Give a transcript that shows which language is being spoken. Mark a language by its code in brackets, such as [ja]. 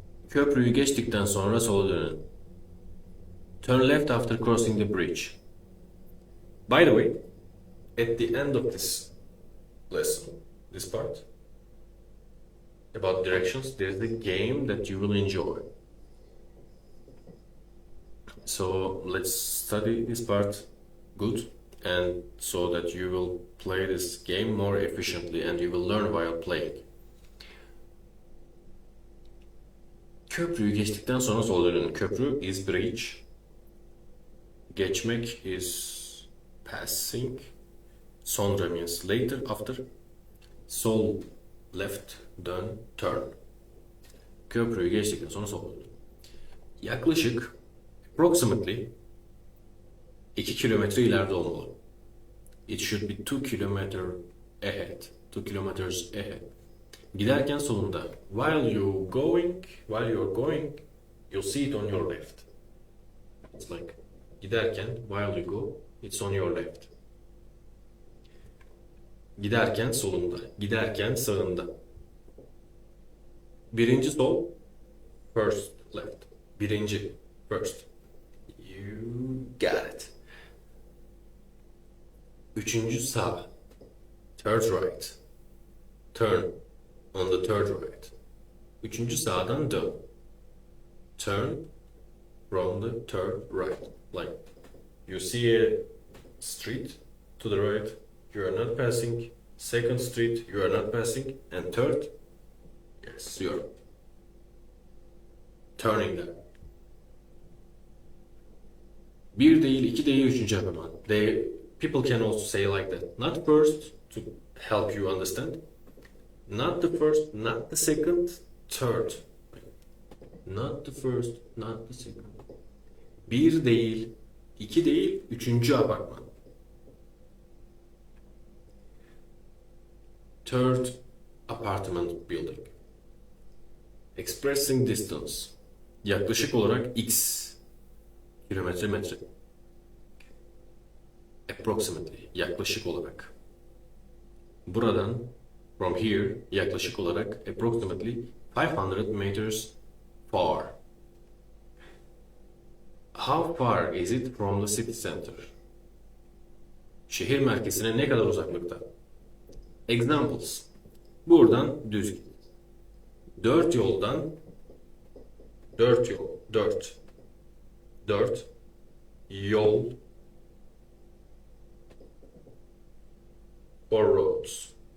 [tr] Köprüyü geçtikten sonra sola dönün. [en] Turn left after crossing the bridge. By the way, at the end of this lesson, this part, about directions, there's a game that you will enjoy. So let's study this part good, and so that you will play this game more efficiently and you will learn while playing. [tr] Köprüyü geçtikten sonra sola dönün. [en] Köprü is bridge. Geçmek is passing. Sonra means later, after. Sol, left, dön, turn. [tr] Köprüyü geçtikten sonra sola dönün. Yaklaşık, approximately 2 kilometre ileride olmalı. [en] It should be 2 kilometer ahead. 2 kilometers ahead. [tr] Giderken solunda. [en] While you're going, you'll see it on your left. It's like giderken, while you go, it's on your left. [tr] Giderken solunda, giderken sağında. Birinci sol, [en] first left. [tr] Birinci, first. [en] You got it. [tr] Üçüncü sağ, [en] third right. Turn on the third right. [tr] Üçüncü sağdan dön. [en] Turn from the third right. Like you see a street to the right, you are not passing. Second street, you are not passing. And third, yes, you are turning there. [tr] Bir değil, iki değil, üçüncü yapamam. [en] People can also say like that. Not first, to help you understand. Not the first, not the second, third. Not the first, not the second. [tr] Bir değil, iki değil, üçüncü apartman. [en] Third apartment building. Expressing distance. [tr] Yaklaşık olarak x. Kilometre, metre. [en] Approximately. [tr] Yaklaşık olarak. Buradan, [en] from here, [tr] yaklaşık olarak [en] approximately 500 meters far. How far is it from the city center? [tr] Şehir merkezine ne kadar uzaklıkta? Examples. Buradan düz git. Dört yoldan, dört yol, dört yol [en] or roads.